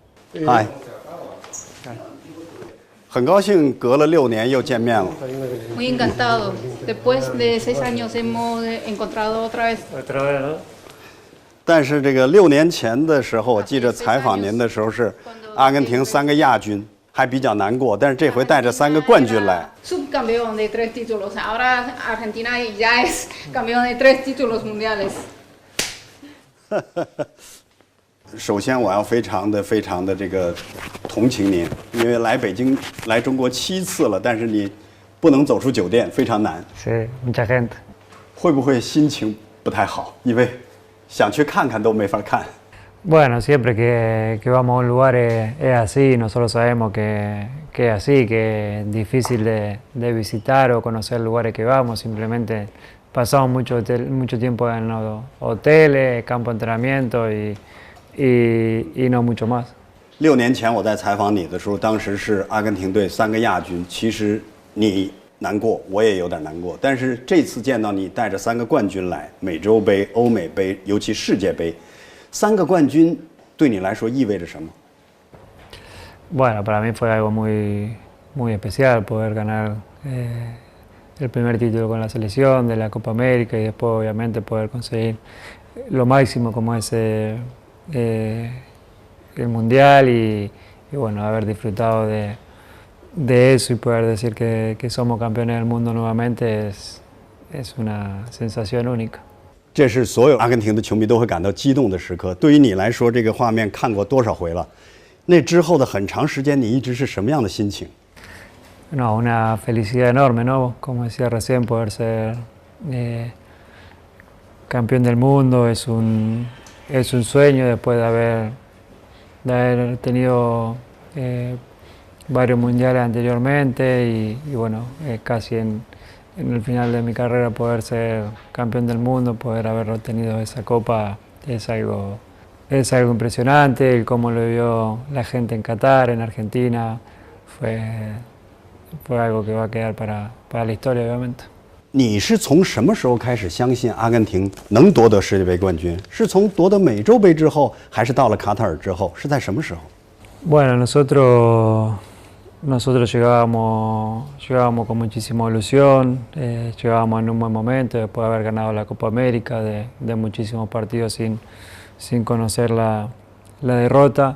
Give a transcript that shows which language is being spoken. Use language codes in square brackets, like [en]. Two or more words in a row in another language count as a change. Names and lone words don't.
[zh] 嗨，很高兴隔了6年又见面了。 [es] Muy encantado. Después de 6 años hemos encontrado otra vez. [zh] 但是这个6年前的时候，我记着采访您的时候是阿根廷3个亚军，还比较难过。但是这回带着3个冠军来。 [es] Subcampeón de 3 títulos. Ahora Argentina ya es campeón de 3 títulos mundiales. [zh] 首先，我要非常的这个同情您，因为来北京、来中国7次了，但是你不能走出酒店，非常难。 [es] Sí, mucha gente. [zh] 会不会心情不太好？因为想去看看都没法看。 [es] Bueno, siempre que vamos a un lugar es así, nosotros sabemos que es así, que es difícil de visitar o conocer lugares que vamos, simplemente pasamos mucho tiempo en los hoteles, campo de entrenamiento y no mucho más. [zh] 6 年前我在采访你的时候，当时是阿根廷队3个亚军，其实你难过，我也有点难过。但是这次见到你带着3个冠军来，美洲杯、欧美杯，尤其世界杯，3个冠军对你来说意味着什么？ [es] Bueno, para mí fue algo muy especial poder ganar el primer título con la selección de la Copa América y después obviamente poder conseguir lo máximo como es el Mundial y bueno, haber disfrutado de eso y poder decir que somos campeones del mundo nuevamente es una sensación única. [zh] 这是所有阿根廷的球迷都会感到激动的时刻。对于你来说，这个画面看过多少回了？那之后的很长时间，你一直是什么样的心情？ [es] No, una felicidad enorme, ¿no? Como decía recién, poder ser campeón del mundo es un sueño después de haber tenido varios mundiales anteriormente y bueno, casi en el final de mi carrera poder ser campeón del mundo, poder haber obtenido esa copa es algo impresionante. Y cómo lo vio la gente en Qatar, en Argentina, fue algo que va a quedar para la historia, obviamente. [zh] 你是从什么时候开始相信阿根廷能夺得世界杯冠军？是从夺得美洲杯之后，还是到了卡塔尔之后？是在什么时候？ [es] Bueno, nosotros llegábamos con muchísima ilusión, llegábamos en un buen momento después de haber ganado la Copa América, de muchísimos partidos sin conocer la derrota.